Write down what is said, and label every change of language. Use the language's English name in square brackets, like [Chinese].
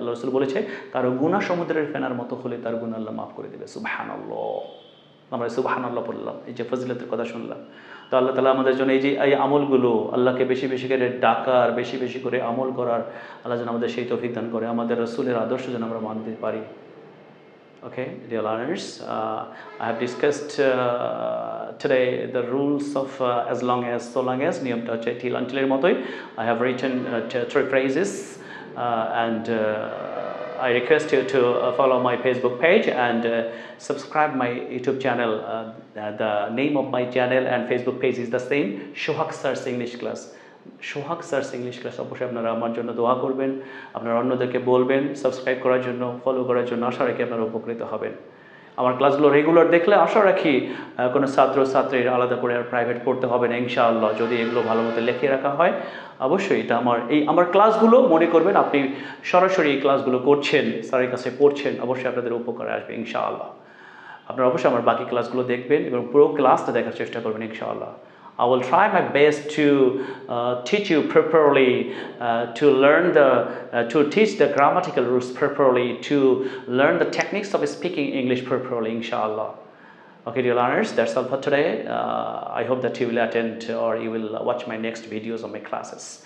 [Bangla] আল্লাহ রাসূল বলেছে কারো গুনাহ সমুদ্রের ফেনার মতো হলে তার গুনাহ আল্লাহ মাফ করে দেবে। সুবহানাল্লাহ, আমরা সুবহানাল্লাহ পড়লাম, এই যে ফজিলতের কথা শুনলাম। তো আল্লাহ তাআলা আমাদের জন্য এই যে এই আমলগুলো, আল্লাহকে বেশি বেশি করে ডাকার, বেশি বেশি করে আমল করার, আল্লাহ যেন আমাদের সেই তৌফিক দান করে, আমাদের রাসূলের আদর্শ যেন আমরা মানতে পারি। [English] Okay, dear learners, I have discussed today the rules of as long as, so long as, [Bangla] niyamta hocche till until er motoi. [English] I have written 3 phrases and I request you to follow my Facebook page and subscribe my YouTube channel. The name of my channel and Facebook page is the same, Shohak Sir's English Class. Sohag sir's English class. [Bangla] অবশ্যই আপনারা আমার জন্য দোয়া করবেন, আপনারা অন্যদেরকে বলবেন subscribe করার জন্য, ফলো করার জন্য। আশা রাখি আপনারা উপকৃত হবেন। আমার ক্লাসগুলো রেগুলার দেখলে আশা রাখি কোনো ছাত্রীর আলাদা করে আর প্রাইভেট পড়তে হবে না ইনশাআল্লাহ, যদি এগুলো ভালো মতো লিখে রাখা হয়। অবশ্যই এটা আমার ক্লাসগুলো মনে করবেন আপনি সরাসরি এই ক্লাসগুলো করছেন, স্যারের কাছে পড়ছেন, অবশ্যই আপনাদের উপকারে আসবে ইনশাআল্লাহ। আপনারা অবশ্যই আমার বাকি ক্লাসগুলো দেখবেন এবং পুরো ক্লাসটা দেখার চেষ্টা করবেন ইনশাআল্লাহ। [English] I will try my best to teach you properly, to teach the grammatical rules properly, to learn the techniques of speaking English properly, inshallah. Okay, dear learners, that's all for today. I hope that you will attend or you will watch my next videos of my classes.